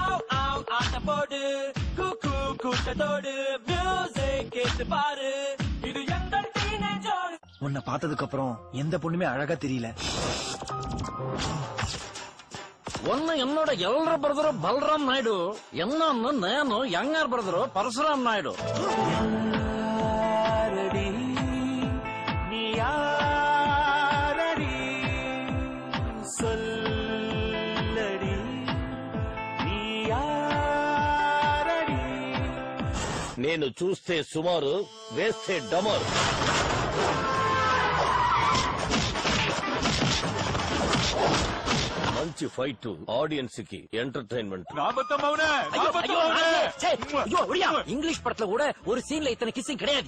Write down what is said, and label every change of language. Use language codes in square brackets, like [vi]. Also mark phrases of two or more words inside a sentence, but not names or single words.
[ta] உன்னை பார்த்ததுக்கு அப்புறம் எந்த பொண்ணுமே அழகா தெரியல. ஒன்னு என்னோட [en] elder brother [ta] பல்ராம் நாயுடு, இன்னொன்னு [te] నేను [en] younger brother [ta] పరశురామ్ నాయుడు. [te] నేను చూస్తే సుమారు, వేస్తే డమర్. మంచి ఫైట్, ఆడియన్స్ కి ఎంటర్టైన్మెంట్. [ta] இங்கிலீஷ் படத்துல கூட ஒரு சீன்ல இத்தனை கிசிங் கிடையாது.